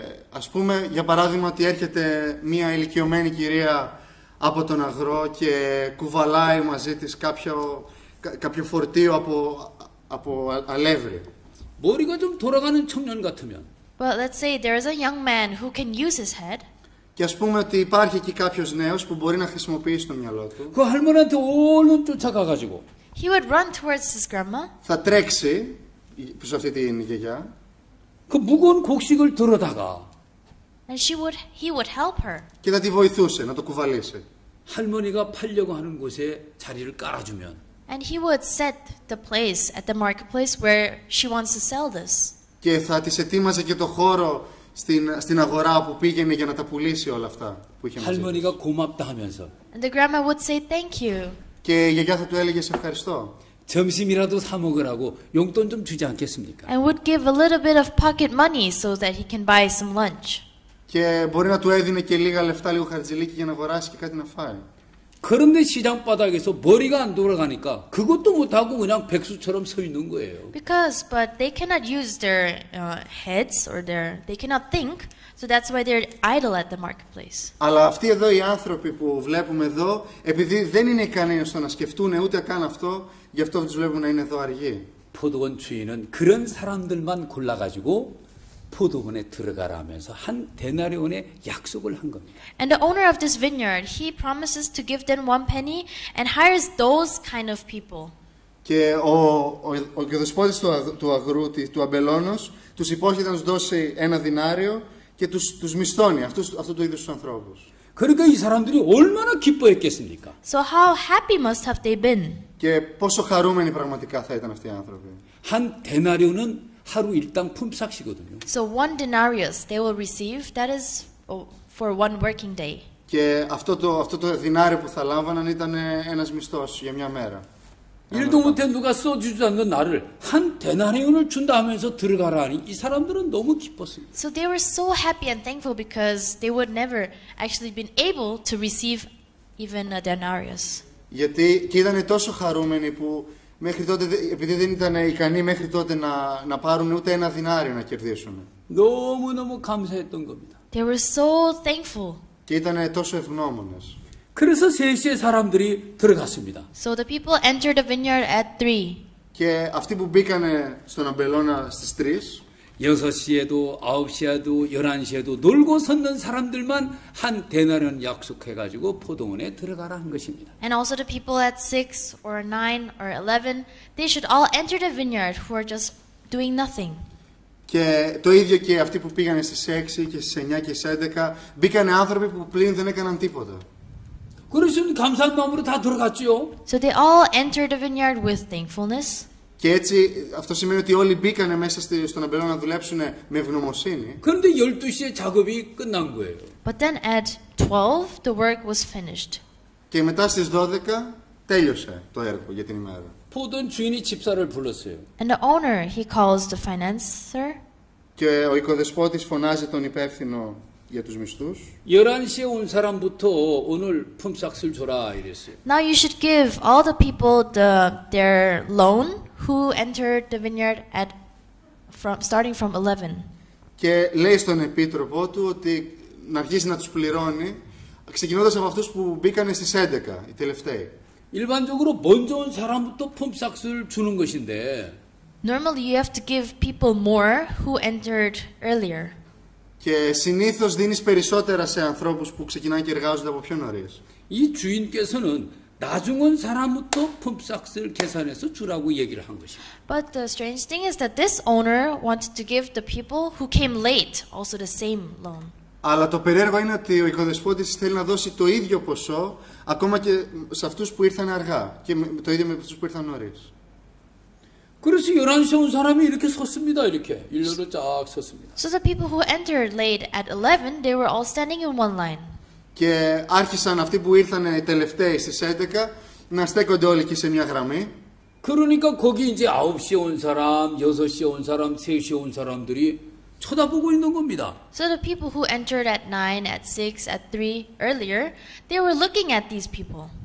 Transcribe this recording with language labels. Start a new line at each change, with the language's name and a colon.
Greek: Ας πούμε για παράδειγμα ότι έρχεται μια ηλικιωμένη κυρία από τον αγρό και κουβαλάει μαζί της κάποιο φορτίο από αλεύρι.
Korean: 머리가 좀 돌아가는 청년 같으면
English: But let's say there is a young man who can use his head.
Greek: Και ας πούμε ότι υπάρχει εκεί κάποιος νέος που μπορεί να χρησιμοποιήσει το μυαλό του.
Korean: 그 할머니한테 얼른 쫓아가가지고
English: He would run towards his grandma.
Greek: Θα τρέξει προς αυτή την γιαγιά.
Korean: 그 무거운 곡식을 들어다가
English: And he would help her.
Greek: Και θα τη βοηθούσε να το κουβαλήσει.
Korean: 할머니가 팔려고 하는 곳에 자리를 깔아주면
English: And he would set the place at the marketplace where she wants to sell this.
Greek: Και θα της ετοίμαζε και το χώρο στην αγορά όπου πήγαινε για να τα πουλήσει όλα αυτά που είχε μαζί της.
Korean: 할머니가 고맙다 하면서
English: And the grandma would say thank you.
Greek: Και η γιαγιά θα του έλεγε σε ευχαριστώ.
Korean: 점심이라도 사 먹으라고 용돈 좀 주지 않겠습니까?
English: And would give a little bit of pocket money so that he can buy some lunch.
Greek: Και μπορεί να του έδινε και λίγα λεφτά, λίγο χαρτζηλίκι για να αγοράσει και κάτι να φάει.
Korean: 그런데 시장 바닥에서 머리가 안 돌아가니까 그것도 못하고 그냥 백수처럼 서 있는 거예요.
English: But they cannot use their heads or they cannot think, so that's why they're idle at the marketplace.
Greek: Αλλά αυτοί εδώ οι άνθρωποι που βλέπουμε εδώ, επειδή δεν είναι ικανοί στο να σκεφτούν ούτε καν αυτό, γι' αυτό τους βλέπουμε να είναι εδώ αργοί.
Korean: 포도원 주인은 그런 사람들만 골라가지고 포도원에 들어가라 하면서 한 데나리온의 약속을 한 겁니다.
English: And the owner of this vineyard, he promises to give them 1 penny and hires those kind of people.
Greek: Και ο δεσπότης του αγρού, του αμπελώνος, τους υπόσχεται να τους δώσει 1 δινάριο και τους μισθώνει αυτού του είδους τους ανθρώπους.
Korean: 그러니까 이 사람들이 얼마나 기뻐했겠습니까?
English: So how happy must have they been?
Greek: Και πόσο χαρούμενοι πραγματικά θα ήταν αυτοί οι άνθρωποι.
Korean: 한 데나리온은 하루 일당 품삯이거든요.
English: So 1 denarius they will receive, that is for 1 working day.
Greek: Και αυτό το δινάριο που θα λάμβαναν ήταν ένας μισθός για μια μέρα.
Korean: 일도 못해 누가 써주지 않는 나를 한 데나리온을 준다 하면서 들어가라니 이 사람들은 너무 기뻤습니다.
English: So they were so happy and thankful because they would never actually been able to receive even a denarius.
Greek: Γιατί και ήταν τόσο χαρούμενοι που μέχρι τότε, επειδή δεν ήταν ικανοί μέχρι τότε να πάρουν ούτε 1 δινάριο να κερδίσουν.
Korean: 너무너무 감사했던 겁니다.
English: They were so thankful.
Greek: Και ήταν τόσο ευγνώμονες.
Korean: 그래서 3시에 사람들이 들어갔습니다.
English: So the people entered the vineyard at 3.
Greek: Και αυτοί που μπήκανε στον αμπελώνα στις 3,
Korean: 6시에도 9시에도 11시에도 놀고 섰는 사람들만 한 데나리온 약속해가지고 포도원에 들어가라 한 것입니다.
English: And also the people at 6 or 9 or 11, they should all enter the vineyard who are just doing nothing.
Greek: Και το ίδιο και αυτοί που πήγανε στις 6 και στις 9 και στις 11, μπήκανε άνθρωποι που πλην δεν έκαναν τίποτα.
Korean: 그러시면 감사한 마음으로 다 들어갔죠.
English: So they all entered the vineyard with thankfulness.
Greek: Και έτσι αυτό σημαίνει ότι όλοι μπήκανε μέσα στον αμπελώνα να δουλέψουν με ευγνωμοσύνη.
Korean: 그런데 12시에 작업이 끝난 거예요.
English: But then at 12, the work was finished.
Greek: Και μετά στις 12 τέλειωσε το έργο για την ημέρα.
Korean: 포도원 주인이 집사를 불렀어요.
English: And the owner, he calls the financer.
Greek: Και ο οικοδεσπότης φωνάζει τον υπεύθυνο για τους μισθούς.
Korean: 11시에 온 사람부터 오늘 품삯을 줘라 이랬어요.
English: Now you should give all the people their loan who entered the vineyard starting from 11.
Greek: Και λέει στον επίτροπο του ότι να αρχίσει να τους πληρώνει, ξεκινώντας από αυτούς που μπήκανε στις 11, οι τελευταίοι.
Korean: 일반적으로 먼저 온 사람부터 품삯을 주는 것인데
English: Normally you have to give people more who entered earlier.
Greek: Και συνήθως δίνεις περισσότερα σε ανθρώπους που ξεκινάνε και εργάζονται από πιο νωρίς.
Korean: 이 주인께서는 나중 온 사람부터 품삯을 계산해서 주라고 얘기를 한 것입니다.
English: But the strange thing is that this owner wanted to give the people who came late also the same loan.
Greek: Αλλά το περίεργο είναι ότι ο οικοδεσπότης θέλει να δώσει το ίδιο ποσό ακόμα και σε αυτούς που ήρθαν αργά και το ίδιο με αυτούς που ήρθαν νωρίς.
Korean: 그래서 11시에 온 사람이 이렇게 섰습니다. 이렇게 일렬로 쫙 섰습니다.
English: So the people who entered late at 11, they were all standing in one line.
Greek: Και άρχισαν αυτοί που ήρθαν οι τελευταίοι στις 11 να στέκονται όλοι εκεί σε μια γραμμή.
Korean: 그러니까 거기 이제 9시에 온 사람, 6시에 온 사람, 3시에 온 사람들이 쳐다보고 있는 겁니다.
English: So the people who entered at 9, at 6, at 3 earlier, they were looking at these people.